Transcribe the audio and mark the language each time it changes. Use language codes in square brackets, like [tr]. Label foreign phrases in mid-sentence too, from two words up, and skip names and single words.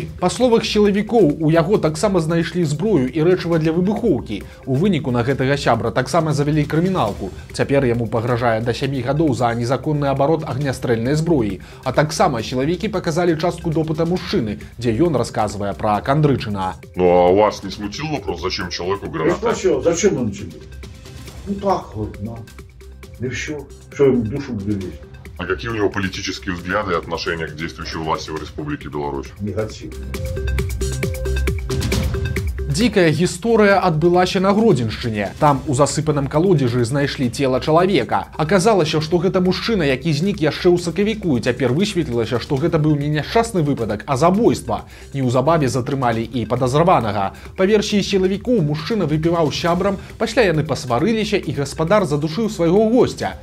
[be] Па словах сілавікоў, у яго таксама знайшлі зброю і рэчыва для выбухоўкі. У выніку на гэтага сябра таксама завялі крыміналку. Цяпер яму пагражае да 7 гадоў за незаконны абарот агнястрэльнай зброі. А таксама сілавікі паказалі частку допыта мужчыны, дзе ён [ru] рассказывая про [be] Кандрычына. [ru] Ну а вас не смутил вопрос, зачем человеку граната? Зачем он тебе? Ну так вот, да. И все. Что ему душу буду лезть? А какие у него политические взгляды и отношения к действующей власти в Республике Беларусь? Негативные. [be] Дзікая гісторыя адбылася на Гродзеншчыне. Там у засыпаным калодзежы знайшлі цела чалавека. Аказалася, што гэта мужчына, які знік яшчэ ў сакавіку, і цяпер высветлілася, што гэта быў не няшчасны выпадак, а забойства. Неўзабаве затрымалі і падазраванага. Па версіі сілавікоў, мужчына выпіваў сябрам, пасля яны пасварыліся і гаспадар задушыў свайго госця.